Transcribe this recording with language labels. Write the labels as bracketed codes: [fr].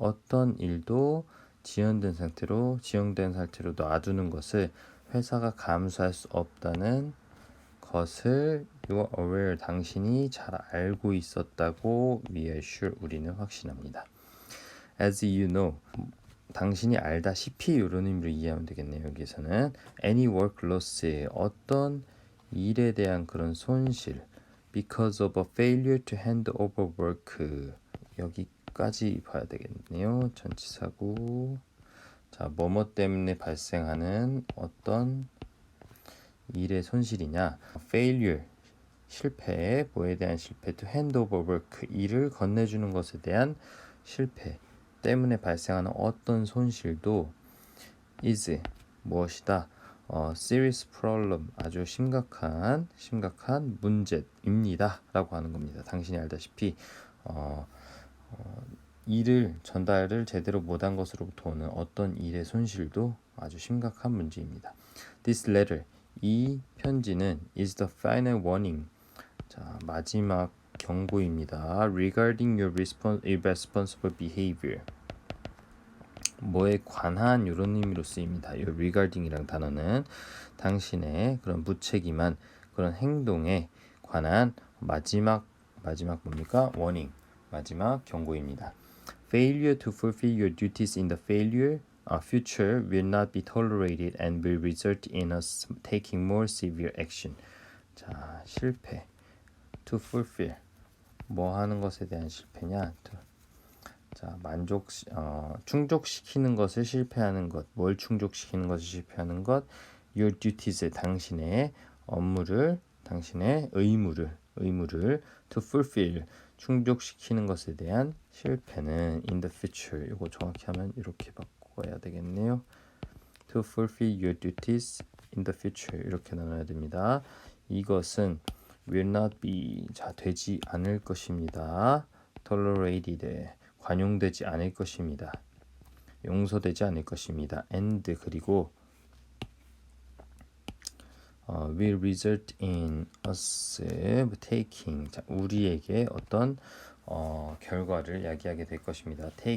[ko] 어떤 일도 지연된 상태로 놔두는 것을 회사가 감수할 수 없다는 것을 [en] you are aware, [ko] 당신이 잘 알고 있었다고 [en] we are sure, [ko] 우리는 확신합니다. [en] As you know, [ko] 당신이 알다시피 이런 의미로 이해하면 되겠네요. 여기서는 [en] any work loss, [ko] 어떤 일에 대한 그런 손실, [en] because of a failure to hand over work. [ko] 여기까지 봐야 되겠네요. 전치사고. 자, 뭐뭐 때문에 발생하는 어떤 일의 손실이냐? failure, 실패, 뭐에 대한 실패, [en] to hand over work, [ko] 일을 건네주는 것에 대한 실패 때문에 발생하는 어떤 손실도 is, 무엇이다? [en] serious problem, [ko] 아주 심각한 문제입니다 라고 하는 겁니다. 당신이 알다시피 일을 전달을 제대로 못한 것으로부터 오는 어떤 일의 손실도 아주 심각한 문제입니다. [en] This letter, [ko] 이 편지는 [en] is the final warning, [ko] 자, 마지막 경고입니다. [en] Regarding your irresponsible behavior, [ko] 뭐에 관한 이런 의미로 쓰입니다. 이 regarding이라는 단어는 당신의 그런 무책임한 그런 행동에 관한 마지막 뭡니까? warning, 마지막 경고입니다. [en] Failure to fulfill your duties in the future will not be tolerated and will result in us taking more severe action. [ko] 자, 실패. [en] To fulfill, [ko] 뭐 하는 것에 대한 실패냐? 자, 충족시키는 것을 실패하는 것. 뭘 충족시키는 것을 실패하는 것? [en] Your duties, [ko] 당신의 업무를, 당신의 의무를 [en] to fulfill, [ko] 충족시키는 것에 대한 실패는 [en] in the future. [ko] 이거 정확히 하면 이렇게 바꿔야 되겠네요. [en] To fulfill your duties in the future, [ko] 이렇게 나눠야 됩니다. 이것은 [en] will not be, [ko] 자, 되지 않을 것입니다. tolerated, 관용되지 않을 것입니다. 용서되지 않을 것입니다. and, 그리고 [en] will result in us taking, [ko] 자, 우리에게 어떤 결과를 야기하게 될 것입니다.